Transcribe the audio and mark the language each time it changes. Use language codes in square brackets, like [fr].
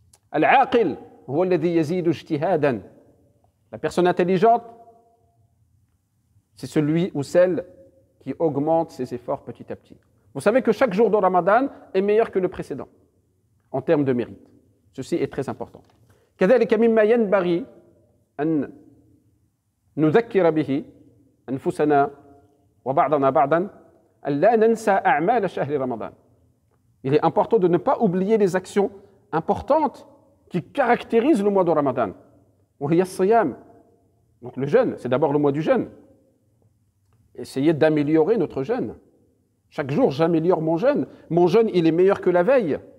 [ar] Al-aqil, huwa alladhi yazidu ijtihadan. [fr] La personne intelligente, c'est celui ou celle qui augmente ses efforts petit à petit. Vous savez que chaque jour de Ramadan est meilleur que le précédent, en termes de mérite. Ceci est très important. [ar] كذلك مما ينبغي أن نذكر به أنفسنا وبعضنا بعضا أن لا ننسى أعمال شهر رمضان. [fr] Il est important de ne pas oublier les actions importantes qui caractérisent le mois de Ramadan. [ar] وهي الصيام. [fr] Donc le jeûne, c'est d'abord le mois du jeûne. Essayez d'améliorer notre jeûne. Chaque jour, j'améliore mon jeûne. Mon jeûne, il est meilleur que la veille.